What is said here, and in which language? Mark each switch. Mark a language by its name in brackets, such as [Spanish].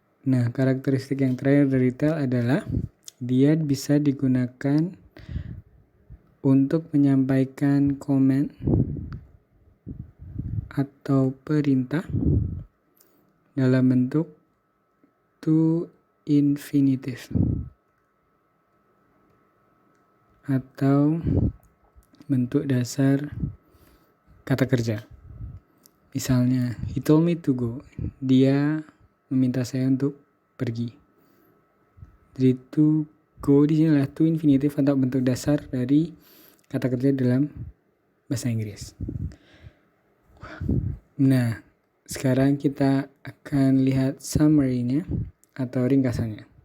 [Indonesian] Nah, karakteristik yang terakhir dari tell adalah dia bisa digunakan untuk menyampaikan komen atau perintah dalam bentuk to infinitive atau bentuk dasar kata kerja. Misalnya, [English] he told me to go. [Indonesian] Dia meminta saya untuk pergi. Jadi to go di sini adalah to infinitive atau bentuk dasar dari kata kerja dalam bahasa Inggris. Nah, sekarang kita akan lihat summary-nya atau ringkasannya.